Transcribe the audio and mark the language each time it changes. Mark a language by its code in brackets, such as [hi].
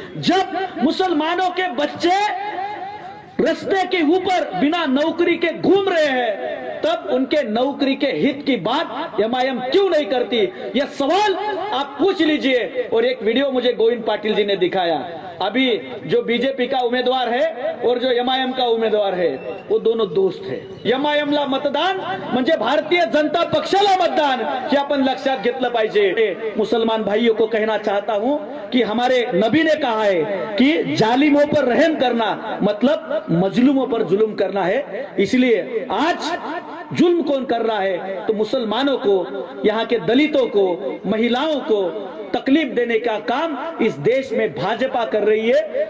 [hi] जब मुसलमानों के बच्चे रास्ते के ऊपर बिना नौकरी के घूम रहे हैं, तब उनके नौकरी के हित की बात एमआईएम क्यों नहीं करती? यह सवाल आप पूछ लीजिए. और एक वीडियो मुझे गोविंद पाटिल जी ने दिखाया. अभी जो बीजेपी का उम्मीदवार है और जो एमआईएम का उम्मीदवार है, वो दोनों दोस्त है. [mr] एमआईएम ला मतदान म्हणजे भारतीय जनता पक्षाला मतदान, हे आपण लक्षात घेतलं पाहिजे. [hi] मुसलमान भाइयों को कहना चाहता हूं कि हमारे नबी ने कहा है कि जालिमों पर रहम करना मतलब मजलूमों पर जुल्म करना है. इसलिए आज जुल्म कौन कर रहा है? तो मुसलमानों को, यहाँ के दलितों को, महिलाओं को तकलीफ देने का काम इस देश में भाजपा कर रही है.